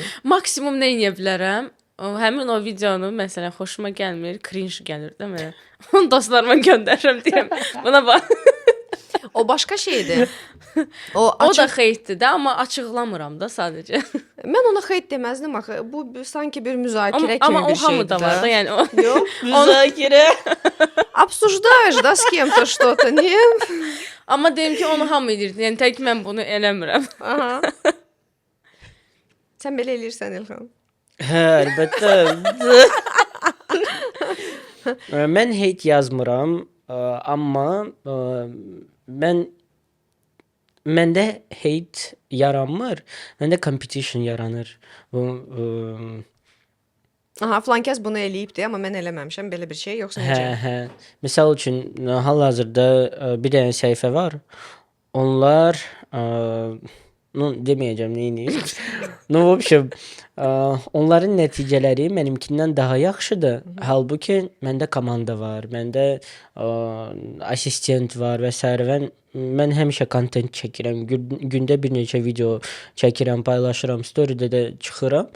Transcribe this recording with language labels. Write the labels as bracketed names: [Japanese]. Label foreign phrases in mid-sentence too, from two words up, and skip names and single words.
[Azerbaijani] Maksimum nə edə bilərəm? Həmin o videonu məsələn xoşuma gəlmir, cringe gəlir də mənə. Onu dostlarıma göndərirəm deyirəm. Buna bax. O başqa şeydir. O O da açıq. xeytdir də, amma açıqlamıram da sadəcə. Mən ona xeyt deməzdim axı. Bu sanki bir müzakirə Amma kimi o bir şeydir. hamıda var da, yəni o. Yox. Müzakirə. [Russian] Обсуждаешь, да, с кем-то что-то, не? [Azerbaijani] Amma deyim ki, onu hamı edir. Yəni tək mən bunu eləmirəm. Aha. Sən belə eləyirsən İlham. Hə, əlbəttə. Mən heyt yazmıram, amma məndə heyt yaranmır, məndə competition yaranır. Bu Aha, filankəs bunu eləyibdi, amma mən eləməmişəm belə bir şey, yoxsa hə, necə? hə. Məsəl üçün hal-hazırda bir dənə səhifə var. Onlar ну deməyəcəm neyini. [Russian] No, в общем, [Azerbaijani] onların nəticələri mənimkindən daha yaxşıdır. Halbuki məndə komanda var, məndə assistent var və s. Mən həmişə kontent çəkirəm. Gündə bir neçə video çəkirəm, paylaşıram, story-də də çıxıram.